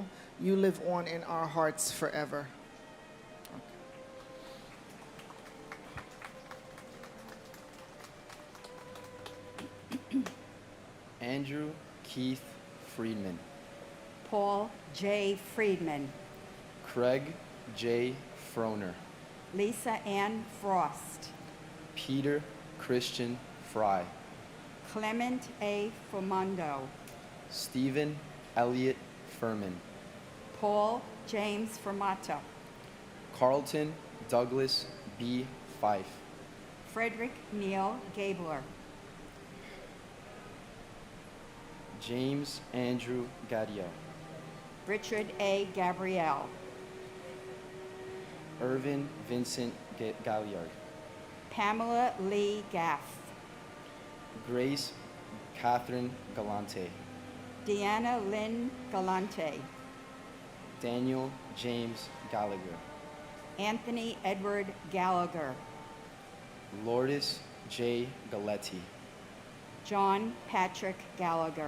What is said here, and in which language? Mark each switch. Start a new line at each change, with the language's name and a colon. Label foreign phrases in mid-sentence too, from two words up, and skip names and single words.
English: You live on in our hearts forever. Andrew Keith Friedman, Paul J. Friedman, Craig J. Froner, Lisa Ann Frost, Peter Christian Fry, Clement A. Fomondo, Stephen Elliott Furman, Paul James Fermata, Carlton Douglas B. Fife, Frederick Neal Gabler, James Andrew Gadio, Richard A. Gabrielle, Irvin Vincent Galliard, Pamela Lee Gaff, Grace Catherine Galante, Deanna Lynn Galante, Daniel James Gallagher, Anthony Edward Gallagher, Lourdes J. Galetti, John Patrick Gallagher,